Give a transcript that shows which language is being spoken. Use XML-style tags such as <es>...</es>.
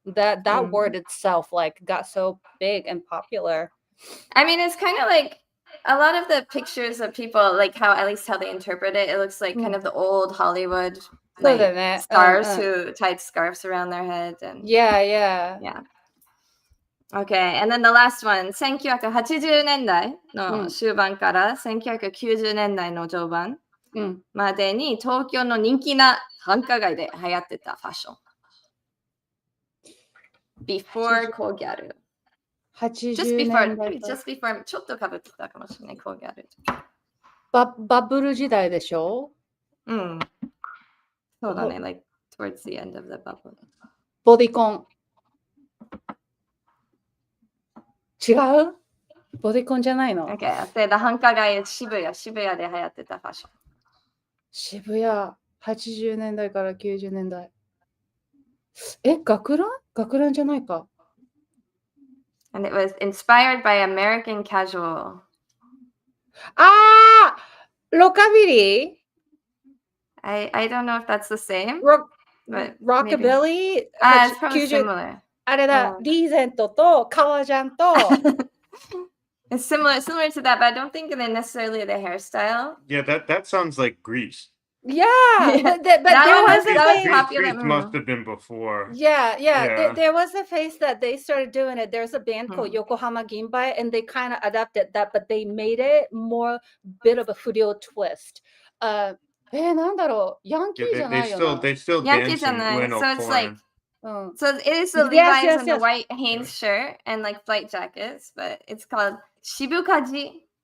<en>That word itself like got so big and popular. I mean, it's kind of like a lot of the pictures of people, like at least how they interpret it, it looks like kind of the old Hollywood stars who tied scarves around their head. And Yeah. Okay, and then the last one,</en> <ja>1980年代の終盤から1990年代の序盤までに東京の人気な繁華街で流行ってたファッション。 Before コーギャル。Just before ちょっとかぶってたかもしれない、コーギャル。バブル時代でしょ？そうだね、</ja> <en>like towards the end of the bubble.</en> <ja>ボディコン。違う？ボディコンじゃないの？</ja> <en>Okay, I'll say the</en> <ja>繁華街渋谷で流行ってたファッション。渋谷、80年代から90年代。学ランじゃないか。</ja> <en>And it was inspired by American casual.</en> <ja>ロカビリー？</ja> <en>I don't know if that's the same. Rockabilly? It's probably similar.</en> <ja>あれだ、リーゼントと革ジャンと。</ja> <en>It's similar to that, but I don't think they're necessarily the hairstyle. Yeah, that sounds like Greece. Yeah, but there was a phase. Greece must have been before. Yeah. There was a phase that they started doing it. There's a band called Yokohama Ginbai, and they kind of adapted that, but they made it more bit of a furio twist.</en> <ja>なんだろう、ヤンキーじゃないよな。</ja> <en>They still dance in Ueno So it's like, porn. so it is the Levi's and the white Hanes shirt and like flight jackets, but it's called Shibukaji.</en>